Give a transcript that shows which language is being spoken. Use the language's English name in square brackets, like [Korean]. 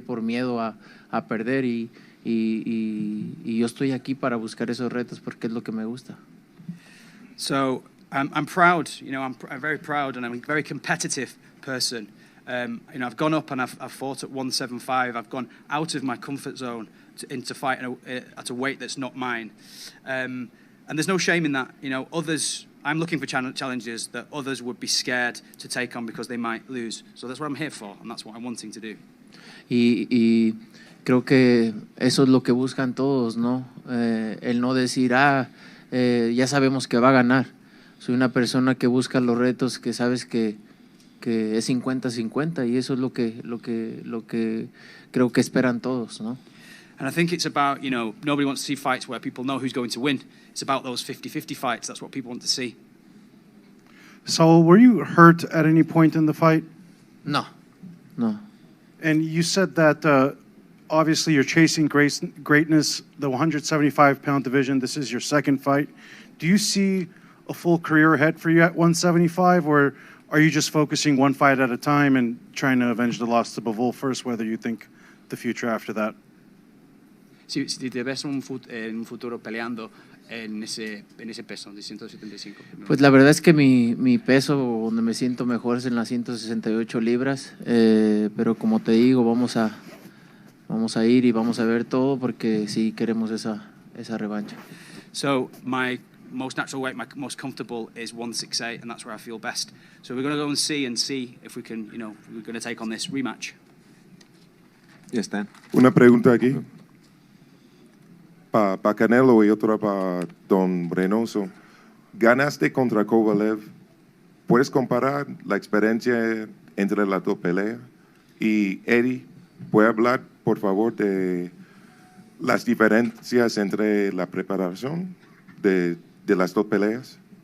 [Spanish] Por miedo a perder y yo estoy aquí para buscar esos retos porque es lo que me gusta. [English] So I'm proud, you know, I'm very proud and I'm a very competitive person. You know, I've gone up and I've fought at 175. I've gone out of my comfort zone into fighting at a weight that's not mine. And there's no shame in that. You know, I'm looking for challenges that others would be scared to take on because they might lose. So that's what I'm here for, and that's what I'm wanting to do. [Spanish] Y creo que eso es lo que buscan todos, ¿no? El no decir, ya sabemos que va a ganar. Soy una persona que busca los retos, que sabes que es 50-50, y eso es lo que creo que esperan todos, ¿no? [English] And I think it's about, you know, nobody wants to see fights where people know who's going to win. It's about those 50-50 fights. That's what people want to see. So, were you hurt at any point in the fight? No. And you said that obviously you're chasing greatness, the 175-pound division. This is your second fight. Do you see a full career ahead for you at 175, or are you just focusing one fight at a time and trying to avenge the loss to Bivol first, whether you think the future after that? [Spanish] Si te ves en un futuro peleando en ese peso de 175. Pues la verdad es que mi peso donde me siento mejor es en las 168 libras, pero como te digo, vamos a ir y vamos a ver todo porque sí queremos esa revancha. [English] So my most natural weight, my most comfortable is 168, and that's where I feel best. So we're going to go and see if we can, you know, we're going to take on this rematch. [Spanish] Ya está. Una pregunta aquí. Para Canelo y otra para Don Reynoso. Ganaste contra Kovalev. ¿Puedes comparar la experiencia entre las dos peleas? Y Eddie, ¿puede hablar, por favor, de las diferencias entre la preparación de las dos peleas?